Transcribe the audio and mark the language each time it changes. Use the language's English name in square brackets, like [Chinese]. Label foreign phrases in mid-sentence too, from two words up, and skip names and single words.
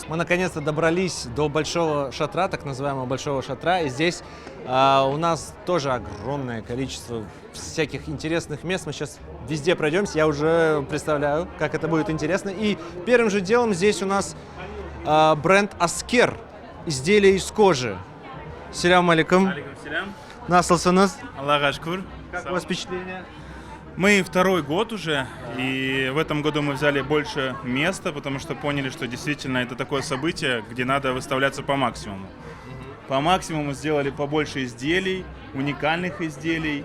[Russian] Мы наконец-то добрались до большого шатра, так называемого большого шатра. И здесь у нас тоже огромное количество всяких интересных мест. Мы сейчас везде пройдемся. Я уже представляю, как это будет интересно. И первым же делом здесь у нас бренд Аскер. изделия из кожи. [Crimean Tatar] Селям алейкум. Насылсыныз. Аллаха шкур. [Russian] Как у вас впечатление? Мы второй год уже, и в этом году мы взяли больше места, потому что поняли, что действительно это такое событие, где надо выставляться по максимуму. По максимуму сделали побольше изделий, уникальных изделий.